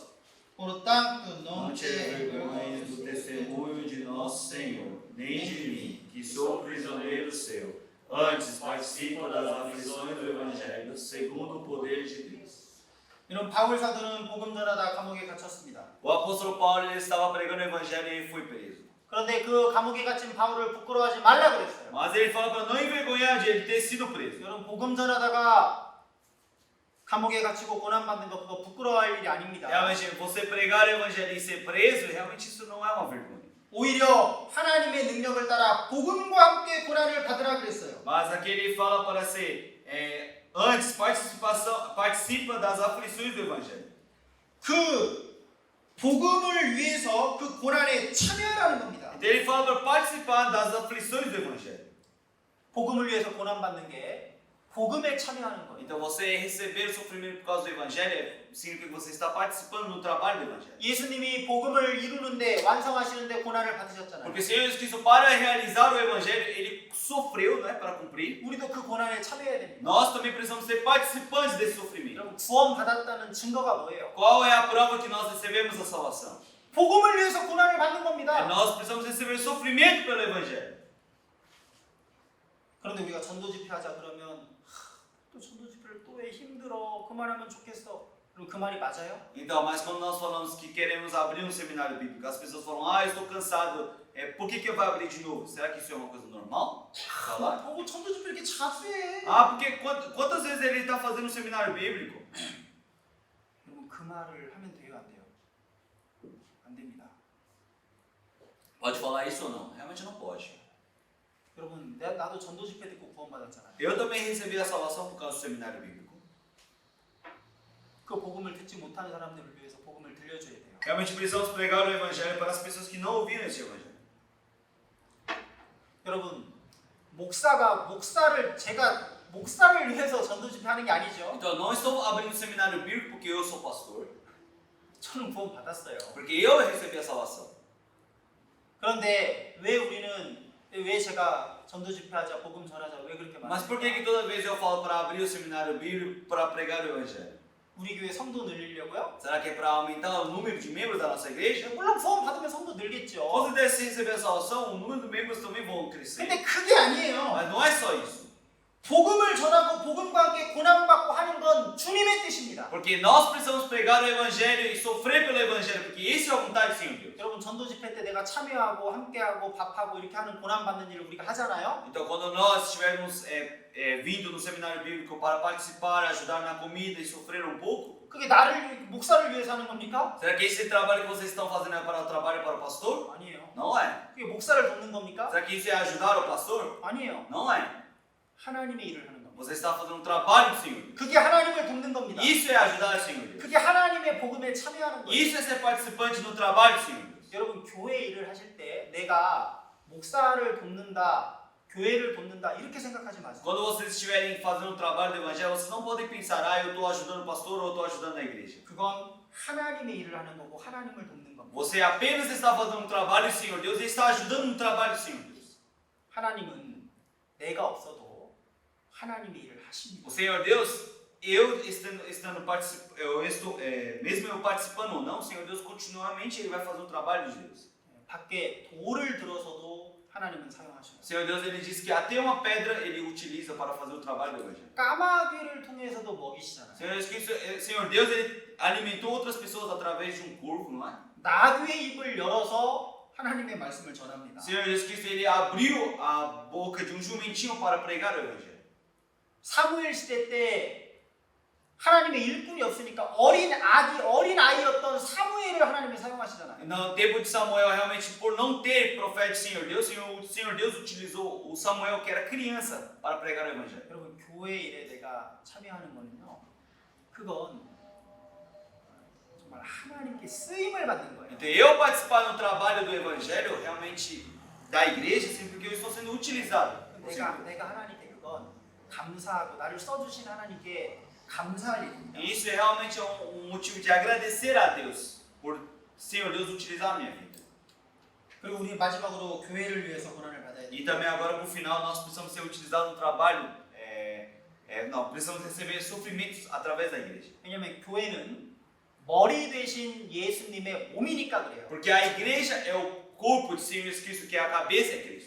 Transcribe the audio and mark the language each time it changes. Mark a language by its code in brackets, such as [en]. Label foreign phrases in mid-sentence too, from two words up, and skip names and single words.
[pt] Portanto, não não te envergonhes do testemunho de nosso Senhor, nem de mim, que sou prisioneiro seu. Antes, participa das aflições do evangelho, segundo o poder de Deus. [ko] 여러분 바울 사도는 복음 전하다 감옥에 갇혔습니다. [pt] O apóstolo Paulo ele estava pregando o evangelho e ele foi preso. [ko] 그런데 그 감옥에 갇힌 바울을 부끄러워하지 말라 그랬어요. [pt] Mas ele fala para não envergonhar de ele ter sido preso. [ko] 여러분 복음 전하다가 감옥에 갇히고 고난받는 거 그거 부끄러워할 일이 아닙니다. [pt] Realmente, você pregar o evangelho e ser preso, realmente isso não é uma vergonha. [ko] 오히려 하나님의 능력을 따라 복음과 함께 고난을 받으라 그랬어요. [pt] Mas aqui ele fala para ser, antes, participa das aflições do evangelho. [ko] 그 복음을 위해서 그 고난에 참여하라는 겁니다. [pt] Então ele fala para participar das aflições do evangelho. [ko] 복음을 위해서 고난받는 게 복음에 참여하는 거예요. [pt] Então você receber o sofrimento por causa do evangelho significa que você está participando no trabalho do evangelho. [ko] 예수님이 복음을 이루는데 완성하시는데 고난을 받으셨잖아요. [pt] Porque o Senhor Jesus Cristo, para realizar o evangelho, ele sofreu, né, para cumprir. [ko] 우리도 그 고난에 참여해야 됩니다. [pt] Nós também precisamos ser participantes desse sofrimento. [ko] 여러분 구원 받았다는 증거가 뭐예요? [pt] Qual é a prova que nós recebemos a salvação? [ko] 복음을 위해서 고난을 받는 [pt] É [ko] 겁니다. [pt] nós precisamos receber sofrimento pelo evangelho. [ko] 그런데 우리가 전도 집회하자 그러면 또 전도 집회를 또 왜 힘들어? 그만하면 좋겠어. 그럼 그 말이 맞아요? [pt] Então, mas quando nós falamos que queremos abrir um seminário bíblico, as pessoas falam, estou cansado, por que eu vou abrir de novo? Será que isso é uma coisa normal? Falar? [ko] 전도 집회 이렇게 자주 해. [pt] Porque quantas vezes ele está fazendo um seminário bíblico? [ko] 여러분 그 말을 하면 돼요, 안 돼요? 안 됩니다. [pt] Pode falar isso ou não? Realmente não pode. [ko] 여러분 나도 전도 집회 듣고 구원받았잖아요. [pt] Eu também recebi a salvação por causa do seminário bíblico. [ko] 그 복음을 듣지 못하는 사람들을 위해서 복음을 들려줘야 돼요. [pt] Realmente precisamos pregar o evangelho para as pessoas que não ouviram esse evangelho. [ko] 여러분, 제가 목사를 위해서 전도 집회하는 게 아니죠. [pt] Então, eu não estou abrindo seminário bíblico porque eu sou pastor, [ko] 저는 구원 받았어요. [pt] porque eu recebi a salvação. [ko] 그런데 왜 제가 전도 집회하자, 복음 전하자 왜 그렇게 [pt] Mas por que [ko] 말합니까? [pt] toda vez eu falo para abrir o seminário bíblico para pregar o evangelho? [ko] 우리 교회 성도 늘리려고요? [pt] Será que é para aumentar o número de membros da nossa igreja? [ko] 물론 구원 받으면 성도 늘겠죠. [pt] Quando se receber a salvação, o número de membros também vão crescer. [ko] 근데 그게 아니에요. [pt] Mas não é só isso. [ko] 복음을 전하고 복음과 함께 고난받고 하는 건 주님의 뜻입니다. [pt] Porque nós precisamos pregar o evangelho e sofrer pelo evangelho, porque isso é a vontade do Senhor Deus. [ko] 여러분, 전도 집회 때 내가 참여하고 함께하고 밥하고 이렇게 하는 고난받는 일을 우리가 하잖아요. [pt] Então, quando nós estivermos vindo no seminário bíblico para participar, ajudar na comida e sofrer um pouco, [ko] 그게 목사를 위해서 하는 겁니까? [pt] será que esse trabalho que vocês estão fazendo é para o trabalho para o pastor? [ko] 아니에요. [pt] Não é. [ko] 그게 목사를 돕는 겁니까? [pt] Será que isso é ajudar o pastor? [ko] 아니에요. [pt] Não é. [ko] 하나님의 일을 하는 겁니다. [pt] Você está fazendo um trabalho do Senhor. [ko] 그게 하나님을 돕는 겁니다. [pt] Isso é ajudar o Senhor Deus. [ko] 그게 하나님의 복음에 참여하는 거예요. [pt] Isso é ser participante no trabalho do Senhor Deus. [ko] 여러분, 교회 일을 하실 때 내가 목사를 돕는다, 교회를 돕는다 이렇게 생각하지 마세요. [pt] Quando vocês estiverem fazendo o trabalho do evangelho, vocês não podem pensar, eu estou ajudando o pastor ou eu estou ajudando a igreja. [ko] 그건 하나님의 일을 하는 거고 하나님을 돕는 겁니다. [pt] Você apenas está fazendo um trabalho do Senhor Deus e está ajudando no trabalho do Senhor Deus. [ko] 하나님은 내가 없어도 하나님의 일을 하십니다. [pt] O Senhor Deus, mesmo eu participando ou não, o Senhor Deus continuamente ele vai fazer o trabalho de Deus. [ko] 밖에 돌을 들어서도 하나님은 사용하셔요. [pt] O Senhor Deus ele diz que até uma pedra ele utiliza para fazer o trabalho do evangelho. [ko] 까마귀를 통해서도 먹이시잖아요. [pt] Senhor Deus ele alimentou outras pessoas através de um corvo, não é? [ko] 나귀의 입을 열어서 하나님의 말씀을 전합니다. [pt] O Senhor Jesus Cristo ele abriu a boca de um jumentinho para pregar o evangelho. [ko] 사무엘 시대 때 하나님의 일꾼이 없으니까 어린 아이였던 사무엘을 하나님이 사용하시잖아요. [pt] No tempo de Samuel, realmente por não ter profeta de Senhor Deus, o Senhor Deus utilizou o Samuel que era criança para pregar o evangelho. [ko] 여러분, 교회 일에 내가 참여하는 거는요, 그건 정말 하나님께 쓰임을 받는 거예요. [pt] Então eu participar no trabalho do evangelho, realmente da igreja, sim, porque eu estou sendo utilizado. [ko] 내가 하나님께 그건 감사하고 나를 써주신 하나님께 감사할 일입니다. [pt] E isso é realmente um motivo de agradecer a Deus por Senhor Deus utilizar a minha vida. [ko] 그리고 우리 마지막으로 교회를 위해서 고난을 받아야 [pt] E [ko] 돼요. [pt] também agora por final nós precisamos ser utilizados no trabalho, não, precisamos receber sofrimentos através da igreja. [ko] 왜냐하면 교회는 머리 되신 예수님의 몸이니까 그래요. [pt] Porque a igreja é o corpo de Senhor Jesus Cristo, que é a cabeça é Cristo.